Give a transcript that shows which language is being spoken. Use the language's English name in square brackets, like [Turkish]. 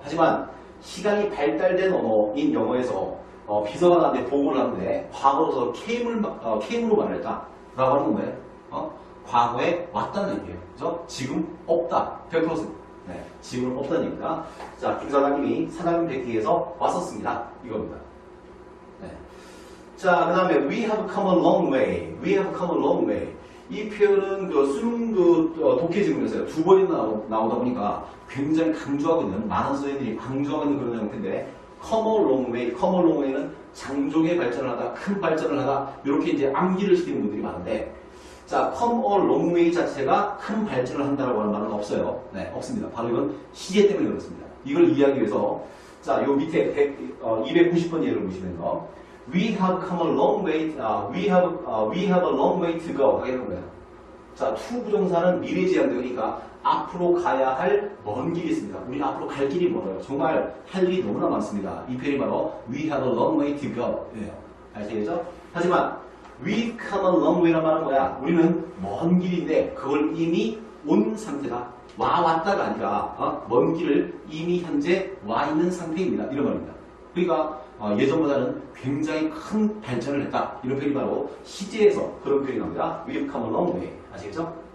[Korean] 하지만 시간이 발달된 언어인 영어에서 비서가 나한테 보고를 하는데 과거로서 came으로 말을 했다. 라고 하는 건 뭐예요? 과거에 왔다는 얘기예요. 그죠? 지금 없다. 100%. 네, 지금 없다는 얘기입니다. 자, 김 사장님이 사장님 뵙기 위해서 왔었습니다. 이겁니다. 네. [English] 자, 그 다음에 we have come a long way. We have come a long way. [Korean] 이 표현은 수능 독해 지문에서요. 두 번이나 나오다 보니까 굉장히 강조하고 있는, 많은 선생님들이 강조하고 있는 그런 형태인데, come a long way, come a long way는 장족의 발전을 하다, 큰 발전을 하다, 이렇게 이제 암기를 시키는 분들이 많은데, 자, come a long way 자체가 큰 발전을 한다라고 하는 말은 없어요. 네, 없습니다. 바로 이건 시제 때문에 그렇습니다. 이걸 이해하기 위해서, 자, 요 밑에 290번 예를 보시면요. [English] We have come a long way, we have a long way to go. [Korean] 하게 되는 거예요. 자, to 부정사는 미래 지향되니까 앞으로 가야 할 먼 길이 있습니다. 우리는 앞으로 갈 길이 멀어요. 정말 할 일이 너무나 많습니다. [English] 이 표현이 바로 we have a long way to go. [Korean] 예요. 아시겠죠? 하지만 we come a long way 란 말은 뭐야? 우리는 먼 길인데 그걸 이미 온 상태다. 왔다가 아니라 먼 길을 이미 현재 와 있는 상태입니다. 이런 말입니다. 그러니까 예전보다는 굉장히 큰 발전을 했다. 이런 표현이 바로 시제에서 그런 표현이 나옵니다. [English] We have come a long way. 아시겠죠?